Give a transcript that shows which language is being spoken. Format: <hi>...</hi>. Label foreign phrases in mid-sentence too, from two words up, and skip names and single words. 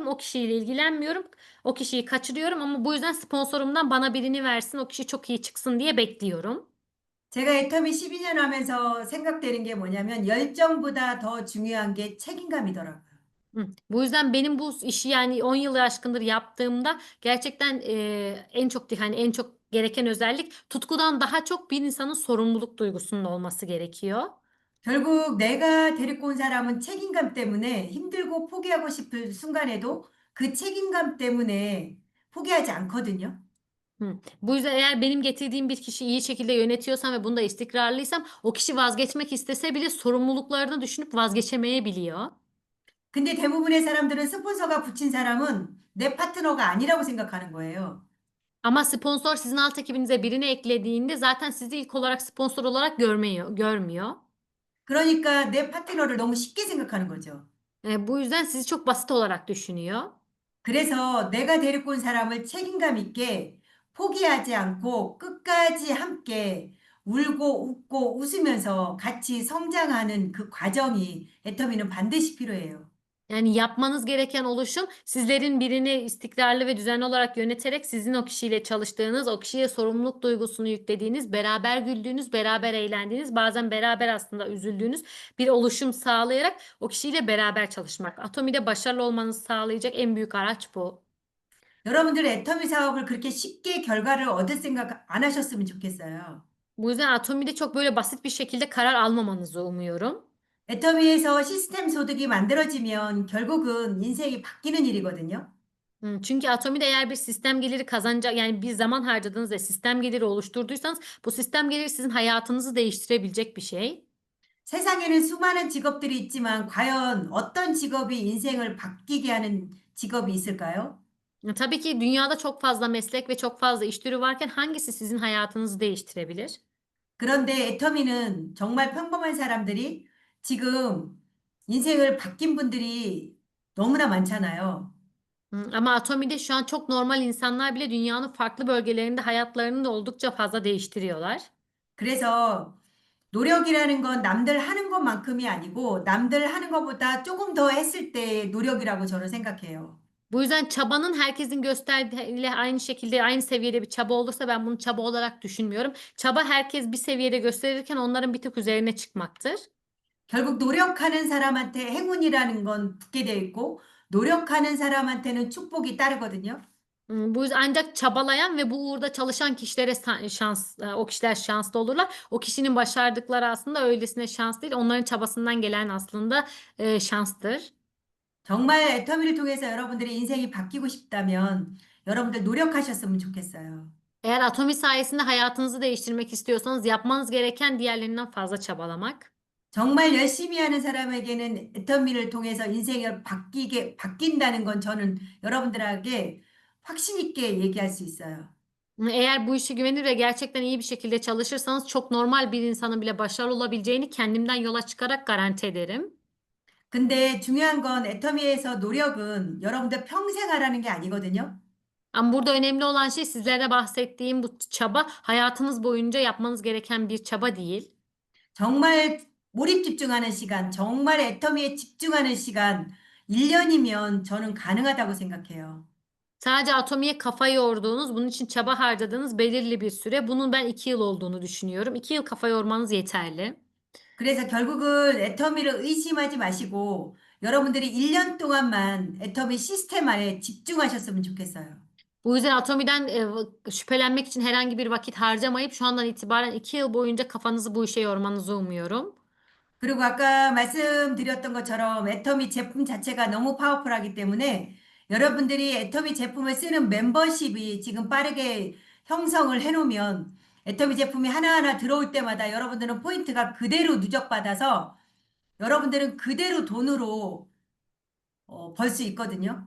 <tr>O kişiyle ilgilenmiyorum. O kişiyi kaçırıyorum ama bu yüzden sponsorumdan bana birini versin, o kişi çok iyi çıksın diye bekliyorum.</tr> <ko>제가 애터미 12년 하면서 생각되는 게 뭐냐면 열정보다 더 중요한 게 책임감이더라고요.</ko> <tr>Bu yüzden benim bu işi yani 10 yılı aşkındır yaptığımda gerçekten en çok hani en çok gereken özellik tutkudan daha çok bir insanın sorumluluk duygusunun olması gerekiyor.</tr> <ko>결국 내가 데리고 온 사람은 책임감 때문에 힘들고 포기하고 싶을 순간에도 그 책임감 때문에 포기하지 않거든요.</ko> <tr>Bu yüzden eğer benim getirdiğim bir kişi iyi şekilde yönetiyorsam ve bunda istikrarlıysam o kişi vazgeçmek istese bile sorumluluklarını düşünüp vazgeçemeyebiliyor.</tr> <ko>근데 대부분의 사람들은 스폰서가 붙인 사람은 내 파트너가 아니라고 생각하는 거예요.</ko> <tr>Ama sponsor sizin alt ekibinize birini eklediğinde zaten sizi ilk olarak sponsor olarak görmüyor.</tr> <ko>그러니까 내 파트너를 너무 쉽게 생각하는 거죠.</ko> <tr>Bu yüzden sizi çok basit olarak düşünüyor.</tr> <ko>그래서 내가 데리고 온 사람을 책임감 있게 포기하지 않고 끝까지 함께 울고 웃고 웃으면서 같이 성장하는 그 과정이 애터미는 반드시 필요해요.</ko> <tr>Yani yapmanız gereken oluşum sizlerin birini istikrarlı ve düzenli olarak yöneterek sizin o kişiyle çalıştığınız, o kişiye sorumluluk duygusunu yüklediğiniz, beraber güldüğünüz, beraber eğlendiğiniz, bazen beraber aslında üzüldüğünüz bir oluşum sağlayarak o kişiyle beraber çalışmak. Atomi'de başarılı olmanızı sağlayacak en büyük araç bu.</tr> <ko>여러분들 애터미 사업을 그렇게 쉽게 결과를 얻을 생각 안 하셨으면 좋겠어요.</ko> <tr>Bu yüzden Atomi'de çok böyle basit bir şekilde karar almamanızı umuyorum.</tr> <ko>애터미에서 시스템 소득이 만들어지면 결국은 인생이 바뀌는 일이거든요.</ko> <tr>Çünkü Atomi'de eğer bir sistem geliri kazanacak yani bir zaman harcadığınız ve sistem geliri oluşturduysanız bu sistem geliri sizin hayatınızı değiştirebilecek bir şey.</tr> <ko>세상에는 수많은 직업들이 있지만 과연 어떤 직업이 인생을 바뀌게 하는 직업이 있을까요?</ko> <tr>Tabii ki dünyada çok fazla meslek ve çok fazla iş türü varken hangisi sizin hayatınızı değiştirebilir?</tr> <ko>그런데 애터미는 정말 평범한 사람들이 지금 인생을 바뀐 분들이 너무나 많잖아요.</ko> <tr>Ama Atomi'de şu an çok normal insanlar bile dünyanın farklı bölgelerinde hayatlarını da oldukça fazla değiştiriyorlar.</tr> <ko>그래서 노력이라는 건 남들 하는 것만큼이 아니고 남들 하는 것보다 조금 더 했을 때의 노력이라고 저는 생각해요.</ko> <tr>Bu yüzden çabanın herkesin gösterdiğiyle aynı şekilde aynı seviyede bir çaba olursa ben bunu çaba olarak düşünmüyorum. Çaba herkes bir seviyede gösterirken onların bir tık üzerine çıkmaktır.</tr> <ko>결국 노력하는 사람한테 행운이라는 건 붙게 돼 있고 노력하는 사람한테는 축복이 따르거든요.</ko> <tr>Bu yüzden ancak çabalayan ve bu uğurda çalışan kişilere şans, o kişiler şanslı olurlar. O kişinin başardıkları aslında öylesine şans değil, onların çabasından gelen aslında şanstır.</tr> <ko>정말 애터미를 통해서 여러분들의 인생이 바뀌고 싶다면 여러분들 노력하셨으면 좋겠어요.</ko> <tr>Eğer Atomi sayesinde hayatınızı değiştirmek istiyorsanız yapmanız gereken diğerlerinden fazla çabalamak.</tr> <ko>정말 열심히 하는 사람에게는 애터미를 통해서 인생이 바뀐다는 건 저는 여러분들에게 확신 있게 얘기할 수 있어요.</ko> <tr>Eğer bu işe güvenir ve gerçekten iyi bir şekilde çalışırsanız çok normal bir insanın bile başarılı olabileceğini kendimden yola çıkarak garanti ederim.</tr> <ko>근데 중요한 건 애터미에서 노력은 여러분들 평생 하라는 게 아니거든요.</ko> <tr>Ama burada önemli olan şey sizlere bahsettiğim bu çaba hayatınız boyunca yapmanız gereken bir çaba değil.</tr> <ko>정말 몰입 집중하는 시간, 정말 애터미에 집중하는 시간, 1년이면 저는 가능하다고 생각해요.</ko> <tr>Sadece atomiye kafa yorduğunuz, bunun için çaba harcadığınız belirli bir süre. Bunun ben 2 yıl olduğunu düşünüyorum. 2 yıl kafa yormanız yeterli.</tr> <ko>그래서 결국은 애터미를 의심하지 마시고 여러분들이 1년 동안만 애터미 시스템 안에 집중하셨으면 좋겠어요.</ko> <tr>Bu yüzden atomiden şüphelenmek için herhangi bir vakit harcamayıp şu andan itibaren 2 yıl boyunca kafanızı bu işe yormanızı umuyorum.</tr> <ko>그리고 아까 말씀드렸던 것처럼 애터미 제품 자체가 너무 파워풀하기 때문에 여러분들이 애터미 제품을 쓰는 멤버십이 지금 빠르게 형성을 해놓으면 애터미 제품이 하나하나 들어올 때마다 여러분들은 포인트가 그대로 누적받아서 여러분들은 그대로 돈으로 벌 수 있거든요.</ko>